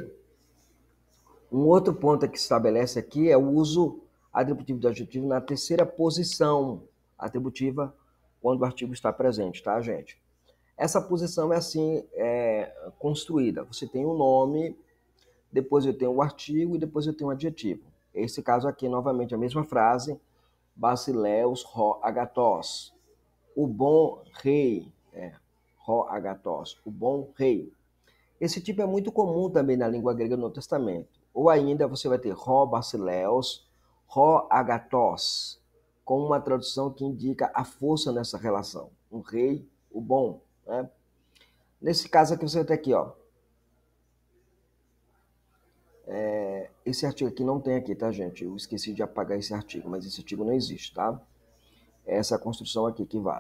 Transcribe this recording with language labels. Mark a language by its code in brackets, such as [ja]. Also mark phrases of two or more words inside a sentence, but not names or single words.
[pt] Um outro ponto que se estabelece aqui é o uso atributivo do adjetivo na terceira posição atributiva quando o artigo está presente, tá, gente? Essa posição é assim construída. Você tem um nome, depois eu tenho o artigo e depois eu tenho o adjetivo. Esse caso aqui, novamente, a mesma frase. [el] βασιλεὺς ὁ ἀγαθός. [pt] O bom rei. [el] ὁ ἀγαθός. [pt] O bom rei. Esse tipo é muito comum também na língua grega no Novo Testamento. Ou ainda você vai ter [el] ὁ βασιλεύς, ὁ ἀγαθός, [pt] com uma tradução que indica a força nessa relação. Um rei, o bom. Né? Nesse caso aqui você vai ter aqui, ó. Esse artigo aqui não tem aqui, tá, gente? Eu esqueci de apagar esse artigo, mas esse artigo não existe, tá? É essa construção aqui que vale.